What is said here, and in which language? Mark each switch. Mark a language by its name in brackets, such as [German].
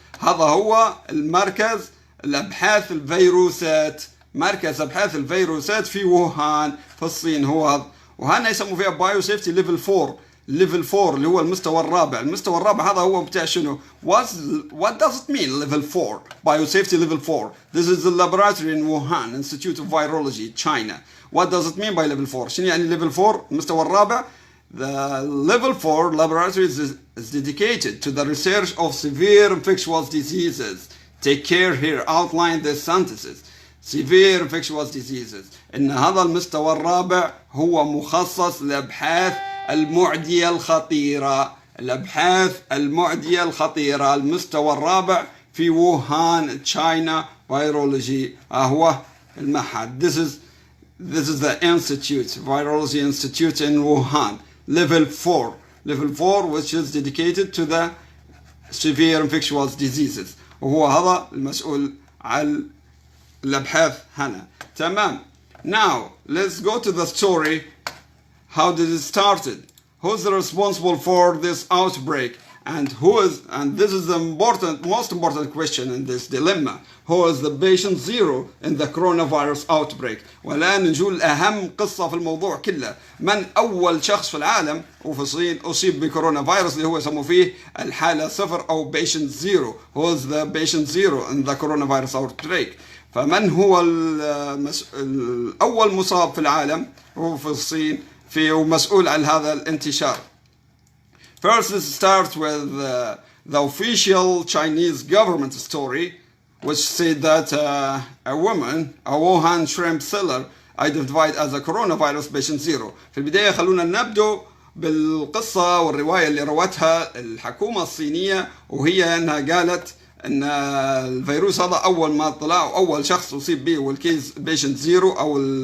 [Arabic] هذا هو المركز الأبحاث الفيروسات، مركز أبحاث الفيروسات في ووهان في الصين هو هذا. وهنا يسموا فيها Biosafety Level 4. Level 4 اللي هو المستوى الرابع. المستوى الرابع هذا هو بتاع شنو؟ [English] What does it mean Level 4? Biosafety Level 4. This is the laboratory in Wuhan Institute of Virology, China. What does it mean by Level 4? [Arabic] شنو يعني Level 4 المستوى الرابع؟ [English] The Level 4 laboratory is dedicated to the research of severe infectious diseases. Take care here. Outline the sentences. Severe infectious diseases. [Arabic] إن هذا المستوى الرابع هو مخصص لأبحاث المعدية الخطيرة. الأبحاث المعدية الخطيرة. المستوى الرابع في ووهان تشاينا فيرولوجي هو المعهد. [English] This is the institute, Virology Institute in Wuhan. Level 4. Level 4 which is dedicated to the severe infectious diseases. [Arabic] وهو هذا المسؤول عن الأبحاث هنا. [English] تمام. Now let's go to the story. How did it started? Who's responsible for this outbreak? And this is the most important question in this dilemma. Who is the patient zero in the coronavirus outbreak? [Arabic] والآن نجول أهم قصة في الموضوع كله. من أول شخص في العالم وفي الصين أصيب بكورونا فيروس اللي هو يسموه فيه الحالة 0 أو patient zero. [English] Who is the patient zero in the coronavirus outbreak? [Arabic] فمن هو الأول مصاب في العالم هو في الصين ومسؤول عن هذا الانتشار. [English] First, let's start with the official Chinese government story, which said that a woman, a Wuhan shrimp seller, identified as a coronavirus patient zero. [Arabic] في البداية خلونا نبدأ بالقصة والرواية اللي روتها الحكومة الصينية، وهي أنها قالت أن الفيروس هذا أول ما طلع أول شخص أصيب به والكيس patient zero أو